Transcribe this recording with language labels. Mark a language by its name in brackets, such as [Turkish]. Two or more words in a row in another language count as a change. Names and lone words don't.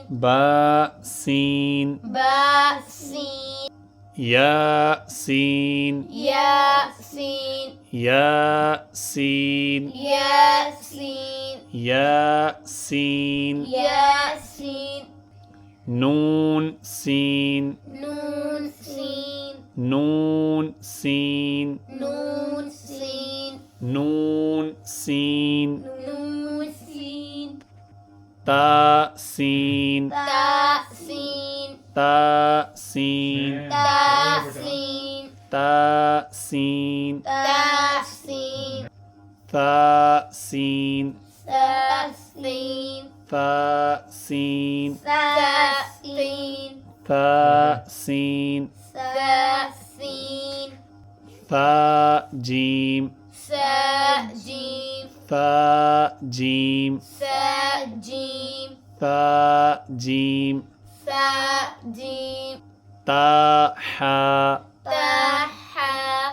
[Arabic] باسين باسين ياسين ياسين ياسين ياسين ياسين ياسين نون سين نون سين نون سين نون سين نون سين نون سين تا سين تاء سين تا سين تاء سين تا سين تاء سين ثاء سين تاء سين ثاء سين تاء سين ثاء سين تاء سين ثاء جيم ساء جيم ثاء جيم ساء جيم ثاء جيم ساء جيم تاء حاء تاء حاء